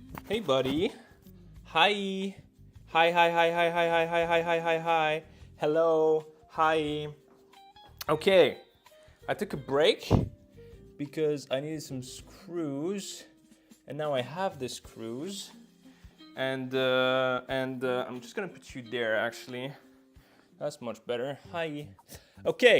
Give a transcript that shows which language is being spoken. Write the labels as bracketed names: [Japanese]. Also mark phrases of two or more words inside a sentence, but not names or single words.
[English] Hey, buddy. Hi. Hi, hi, hi, hi, hi, hi, hi, hi, hi, hi, hi. Hello. Hi. Okay. I took a break because I needed some screws, and now I have the screws. And I'm just gonna put you there. Actually, that's much better. Hi. Okay.